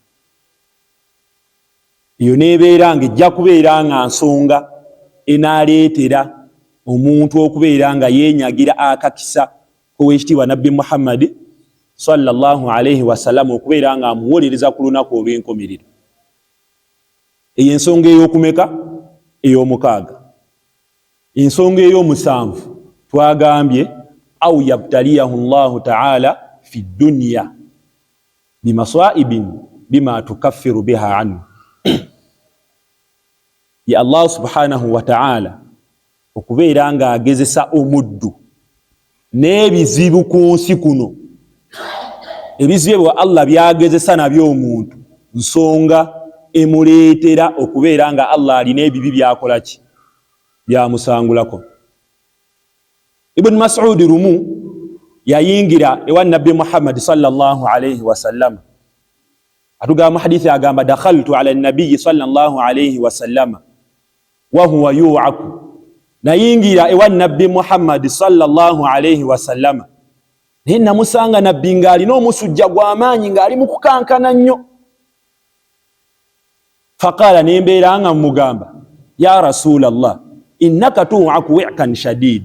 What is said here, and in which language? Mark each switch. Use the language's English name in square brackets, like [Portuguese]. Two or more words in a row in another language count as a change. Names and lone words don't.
[Ganda] Iyo nebeera nga ejja kubeera nga nsonga enaaleetera omuntu okubeera nga yeenyagira akakisa k'Oweekitiibwa Nabbi Muhammad [Arabic] صلى الله عليه وسلم [Ganda] okubeera nga amuwolereza ku lunaku olw'enkomerero. Eyo ensonga ey'okumeka? Ey'omukaaga. Ensonga ey'omusanvu twagambye [Arabic] أو يبتليه الله تعالى في الدنيا بمصائب بما تكفر بها عنه. [Ganda] Ya [Arabic] الله سبحانه وتعالى [Ganda] okubeera nga agezesa omuddu n'ebizibu ku nsi kuno. Ebizibu bwa Allah byagezesa nabyo omuntu, nsonga emuleetera okubeera nga Allah alina ebibi byakola ki? Byamusangulako. Ibn Mas'ud rumu yayingira ewa Nabbi Muhammad [Arabic] صلى الله عليه وسلم. [Ganda] Atugamba hadithi agamba [Arabic] دخلت على النبي صلى الله عليه وسلم وهو يوعك. [Ganda] Nayingira ewa Nabbi Muhammad [Arabic] صلى الله عليه وسلم, [Ganda] naye namusanga nabbi ng'alina omusujja gw'amaanyi ng'ali mu kukankana nnyo. Faqala, nembeera nga mugamba, [Arabic] يا رسول الله إنك توعك وعكا شديدا.